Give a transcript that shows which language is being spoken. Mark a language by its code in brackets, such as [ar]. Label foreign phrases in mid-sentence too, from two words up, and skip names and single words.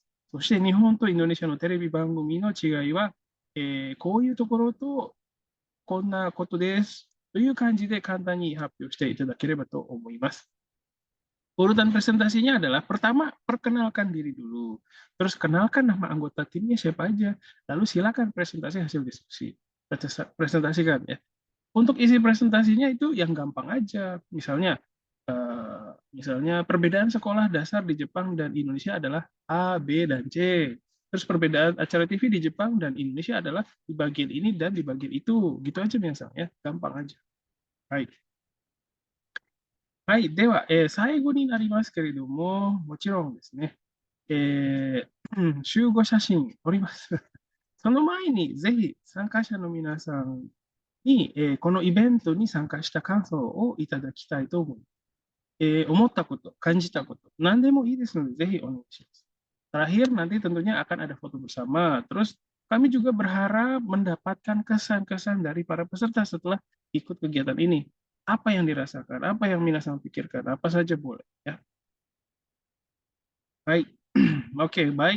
[ja] そして、日本とインドネシアのテレビ番組の違いは、こういうところと、こんなことです。という感じで簡単に発表していただければと思います。 [id] Urutan presentasinya adalah pertama, perkenalkan diri dulu. Terus kenalkan nama anggota timnya siapa aja. Lalu silakan presentasi hasil diskusi. Presentasikan ya. Untuk isi presentasinya itu yang gampang aja. Misalnya perbedaan sekolah dasar di Jepang dan Indonesia adalah A, B, dan C. Terus perbedaan acara TV di Jepang dan Indonesia adalah di bagian ini dan di bagian itu. Gitu aja misalnya, gampang aja. Baik. [ja] はい。では、最後になりますけれども、もちろんですね、集合写真撮ります。その前に、ぜひ参加者の皆さんに、このイベントに参加した感想をいただきたいと思います。思ったこと、感じたこと、何でもいいですので、ぜひお願いします。 [id] Terakhir, nanti tentunya akan ada foto bersama. Terus, kami juga berharap mendapatkan kesan-kesan dari para peserta setelah ikut kegiatan ini. Apa yang dirasakan, apa yang minasan pikirkan, apa saja boleh. Ya. Baik, oke, baik.